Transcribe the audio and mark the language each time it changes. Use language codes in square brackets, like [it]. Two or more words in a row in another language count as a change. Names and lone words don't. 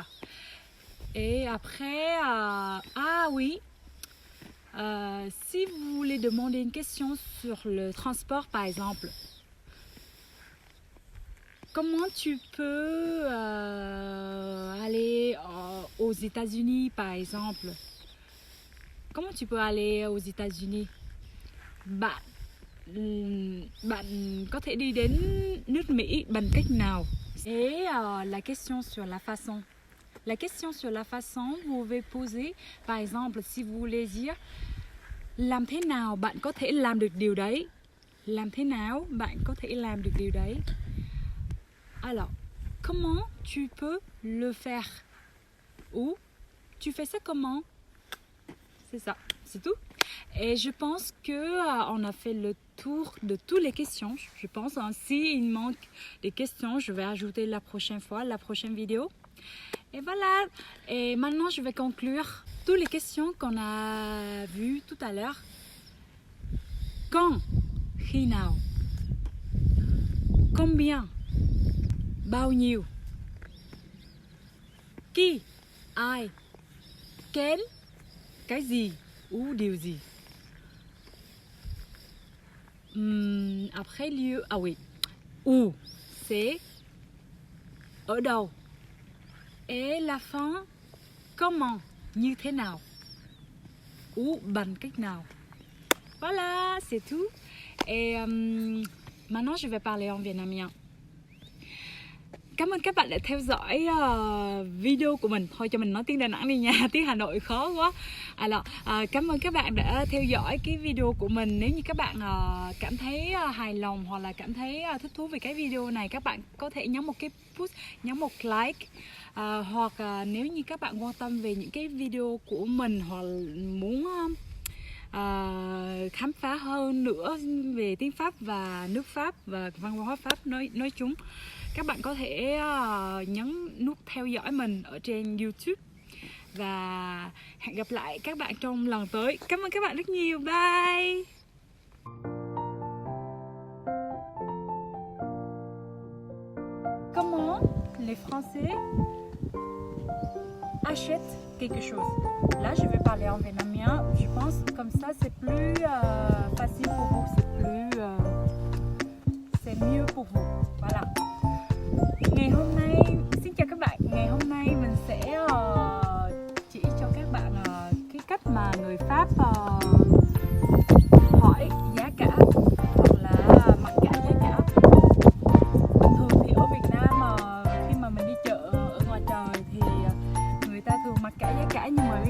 [fr] Et après, si vous voulez demander une question sur le transport, par exemple, comment tu peux aller aux États-Unis, par exemple? Comment tu peux aller aux États-Unis? [vi] Bạn có thể đi đến nước Mỹ bằng cách nào? [fr] Et la question sur la façon. La question sur la façon, vous pouvez poser, par exemple, si vous voulez dire [vi] làm thế nào bạn có thể làm được điều đấy? Làm thế nào bạn có thể làm được điều đấy? [fr] Alors, comment tu peux le faire? Ou tu fais ça comment? C'est ça, c'est tout. Et je pense que on a fait le tour de toutes les questions. Je pense, s'il manque des questions, je vais ajouter la prochaine fois, la prochaine vidéo. Et voilà. Et maintenant, je vais conclure toutes les questions qu'on a vues tout à l'heure. Quand? [vi] Khi nào? Combien? Bao nhiêu? [fr] Qui? Ai? Quel? [vi] Cái gì? Ou điều gì? [fr] Après lieu, oui. Où? C'est [vi] ở đâu? [fr] Et la fin, comment? [vi] Như thế nào? Ou bằng cách nào? [fr] Voilà, c'est tout. Et maintenant, je vais parler en vietnamien. [vi] Cảm ơn các bạn đã theo dõi video của mình. Thôi cho mình nói tiếng Đà Nẵng đi nha, tiếng Hà Nội khó quá. Cảm ơn các bạn đã theo dõi cái video của mình. Nếu như các bạn cảm thấy hài lòng hoặc là cảm thấy thích thú về cái video này, các bạn có thể nhấn một cái push, nhấn một like. Hoặc nếu như các bạn quan tâm về những cái video của mình hoặc muốn khám phá hơn nữa về tiếng Pháp và nước Pháp và văn hóa Pháp nói chung, các bạn có thể nhấn nút theo dõi mình ở trên YouTube. Và hẹn gặp lại các bạn trong lần tới. Cảm ơn các bạn rất nhiều. Bye. [fr] Comment les Français achètent quelque chose? Là, je vais parler en vietnamien. Je pense comme ça, c'est plus facile pour vous. C'est mieux pour vous. Voilà. [vi] Ngày hôm nay, xin chào các bạn. Ngày hôm nay mình sẽ chỉ cho các bạn cái cách mà người Pháp hỏi giá cả hoặc là mặc cả giá cả. Bình thường thì ở Việt Nam khi mà mình đi chợ ở ngoài trời thì người ta thường mặc cả giá cả, nhưng mà